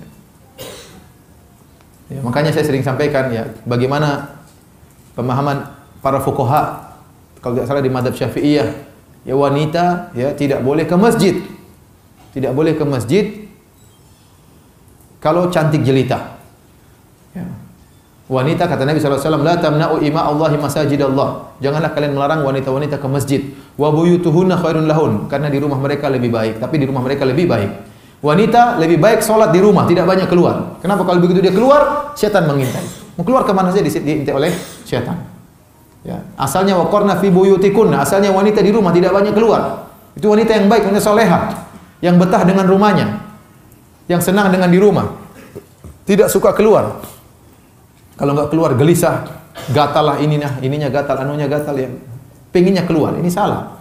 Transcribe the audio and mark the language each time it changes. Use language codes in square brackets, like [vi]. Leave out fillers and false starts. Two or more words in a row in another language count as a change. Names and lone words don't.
[id] Ya, makanya saya sering sampaikan, ya, bagaimana pemahaman para fuqaha, kalau tidak salah di mazhab Syafi'iyah, ya wanita ya tidak boleh ke masjid. Tidak boleh ke masjid kalau cantik jelita. Ya. Wanita, kata Nabi SAW, [ar] لا تمنعوا إماء الله مساجد الله. [id] Janganlah kalian melarang wanita-wanita ke masjid. [ar] وبيوتهن خير لهن. [id] Karena di rumah mereka lebih baik. Tapi di rumah mereka lebih baik. Wanita lebih baik sholat di rumah, tidak banyak keluar. Kenapa? Kalau begitu dia keluar, syaitan mengintai. Mau keluar kemana saja diintai oleh syaitan. Ya. Asalnya [ar] وقرن في بيوتكن. [id] Asalnya wanita di rumah, tidak banyak keluar. Itu wanita yang baik, wanita soleha, yang betah dengan rumahnya, yang senang dengan di rumah, tidak suka keluar. Kalau nggak keluar gelisah, gatal lah ininya gatal, anunya gatal, ya. Pengennya keluar. Ini salah.